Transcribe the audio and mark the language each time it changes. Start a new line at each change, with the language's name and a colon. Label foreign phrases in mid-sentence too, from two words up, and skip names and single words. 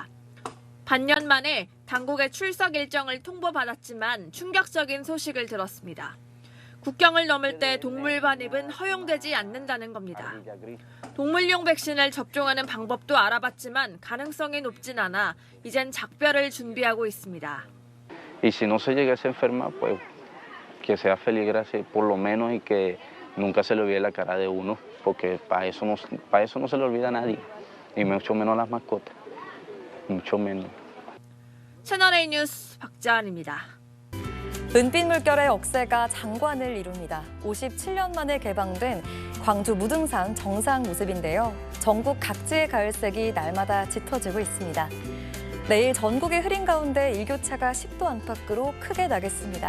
Korean: 반년 만에 당국의 출석 일정을 통보받았지만 충격적인 소식을 들었습니다. 국경을 넘을 때 동물 반입은 허용되지 않는다는 겁니다. 동물용 백신을 접종하는 방법도 알아봤지만 가능성이 높진 않아 이젠 작별을 준비하고 있습니다.
Spanish: Y si no se llegase a enfermar, pues que sea feliz, gracias, por lo menos y que nunca se le olvide la cara de uno, porque para eso no se le olvida a nadie, y mucho menos a las mascotas, mucho menos.
Korean: 채널A 뉴스 박자은입니다. 은빛 물결의 억새가 장관을 이룹니다. 57년 만에 개방된 광주 무등산 정상 모습인데요. 전국 각지의 가을색이 날마다 짙어지고 있습니다. 내일 전국이 흐린 가운데 일교차가 10도 안팎으로 크게 나겠습니다.